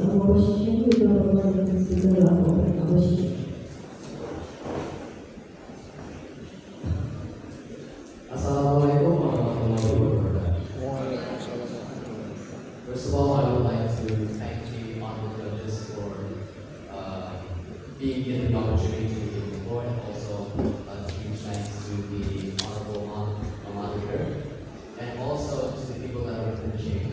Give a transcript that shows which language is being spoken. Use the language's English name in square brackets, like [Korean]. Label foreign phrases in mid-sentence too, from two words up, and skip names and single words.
[Portuguese] positivo e provavelmente [Italian] considerarlo come positivo. [Arabic] السلام عليكم ورحمة الله وبركاته. [English] First of all, I would like to thank the honorable judges for being given the opportunity to give the report, and also a huge thanks to the honorable moderator, and also to the people that are within the chamber.